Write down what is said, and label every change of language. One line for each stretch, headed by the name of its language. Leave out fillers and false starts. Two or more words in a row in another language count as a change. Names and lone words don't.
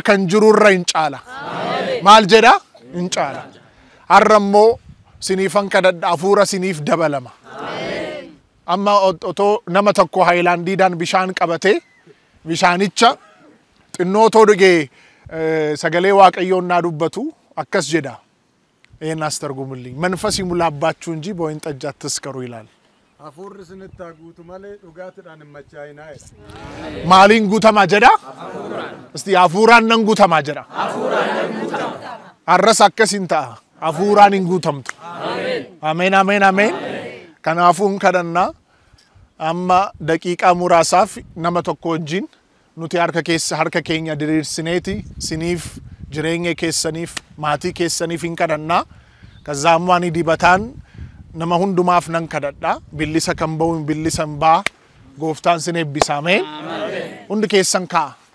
Oromo: kan jirurra hin caala maal jedha hin caala har'ammoo siniifan kadhadha hafuura siniif dabalama amma otoo nama tokko haayilaandiidhaan bishaan qabate bishaanicha xinnootoo dhugee sagalee waaqayyoon naa dubbatu akkas jedha
Amharic: ይሄን አስተርጉምልኝ መንፈስ ይሙላባችሁ እንጂ በወይን ጠጅ አትስከሩ ይላል
Oromo: hafuurri isinitti guutu malee dhugaatiidhaan hin machaa'inaa maaliin guutama jedha እስቲ hafuuraan nan guutama jedha arras akkasin ta'a hafuuraan hin guutamtu
Amharic: አሜን አሜን አሜን
Oromo: kanaafuun kadhannaa amma daqiiqaa muraasaaf nama tokko wajjin nuti harka keenya diriirsineeti siniif jireenya keessaniif maatii keessaniif hin kadhannaa kazaamu ani dibataan nama hundumaaf nan kadhadha billisa kan ba'u billisan baa gooftaan sin eebbisa ameen hundi keessan kaa